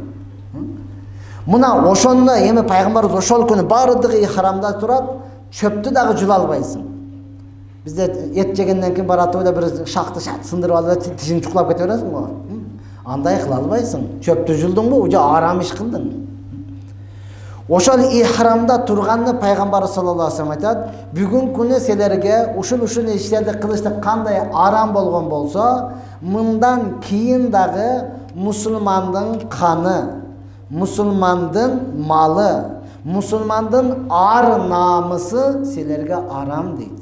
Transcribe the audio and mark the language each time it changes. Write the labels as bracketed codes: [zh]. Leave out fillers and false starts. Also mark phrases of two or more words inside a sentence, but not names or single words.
[ky] Мына ошондо эми пайгамбарыбыз ошол күнү бардыгы ихрамда турат, чөптү дагы жула албайсың. Бизде эт жегенден кийин баратып да бир шакты сындырып алып, тишиң чукулап кете бересиң го. Андай кыла албайсың. Чөптү жулдуңбу, уже арам иш кылдың. Ошол ихрамда турганды пайгамбарыбыз [ar] صلى الله عليه وسلم [ky] айтат: "Бүгүн күнү силерге ушул иштерди кылыштык кандай арам болгон болсо, мындан кийин дагы мусулмандын каны, мусулмандын малы, мусулмандын ар намысы силерге арам" дейт.